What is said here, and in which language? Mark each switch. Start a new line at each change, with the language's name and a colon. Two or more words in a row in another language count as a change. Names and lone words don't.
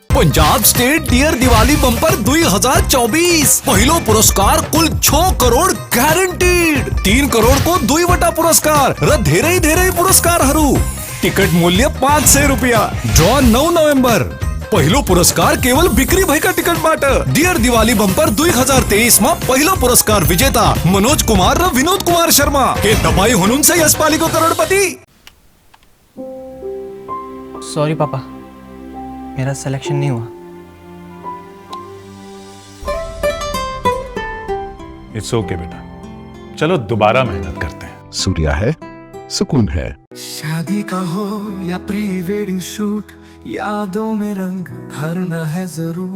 Nepali: पंजाब स्टेट डियर दिवाली बम्पर 2024 पहिलो पुरस्कार कुल 6 करोड ग्यारेन्टीड, 3 करोड को 2वटा पुरस्कार र धेरै धेरै पुरस्कारहरू। टिकट मूल्य 500 रुपियाँ। ड्र 9 नोभेम्बर। पहिलो पुरस्कार केवल बिक्री भएका टिकटबाट। डियर दिवाली बम्पर 2023 मा पहिलो पुरस्कार विजेता मनोज कुमार र विनोद कुमार शर्मा। के तपाईँ हुनुहुन्छ यसपालिको करोडपति?
Hindi: सॉरी पापा, मेरा सिलेक्शन नहीं हुआ।
English: it's okay
Hindi: बेटा, चलो दोबारा मेहनत करते हैं। सूर्या है, सुकून है। शादी का हो या
English: pre wedding shoot,
Hindi: यादों में रंग भरना है जरूर।